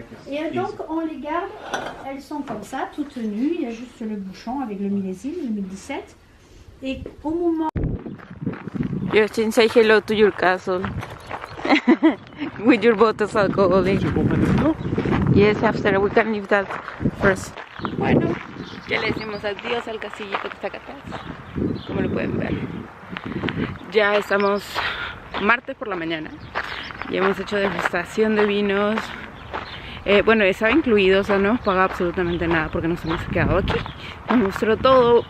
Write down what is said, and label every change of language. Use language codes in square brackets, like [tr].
[fr] Et donc on les garde, elles sont comme ça, toutes nues, il y a juste le bouchon avec le millésime, 2017. Et au moment... [en] Justin, say hello to your castle. With your bottles alcoholic. Yes, after we can leave that first. [es] Bueno, ya le decimos adiós al casillito que está acá atrás. Como lo pueden ver. Ya estamos martes por la mañana. Ya hemos hecho degustación de vinos. Bueno, estaba incluido, o sea, no hemos pagado absolutamente nada porque nos hemos quedado aquí. Nos mostró todo.